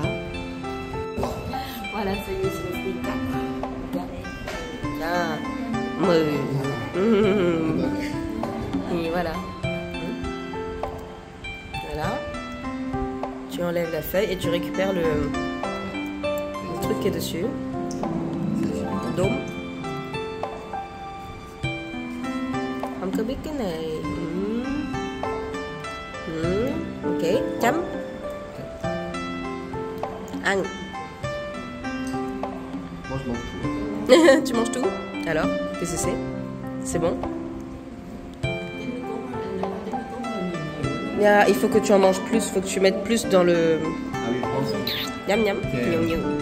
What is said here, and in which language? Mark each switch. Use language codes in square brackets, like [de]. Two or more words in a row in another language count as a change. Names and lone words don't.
[fr] Voilà, ça y est, c'est le fruit 4. Et voilà. Voilà. Tu enlèves la feuille et tu récupères le truc qui est dessus. Dôme. [vi] Không có biết cái này. Ok, chấm. Ăn. [fr] Moi je mange tout. Tu manges tout? Alors, qu'est-ce que c'est? C'est bon? Il faut que tu en manges plus, il faut que tu mettes plus dans le... Ah oui, je pense. Miam miam. Ok. Miam, miam.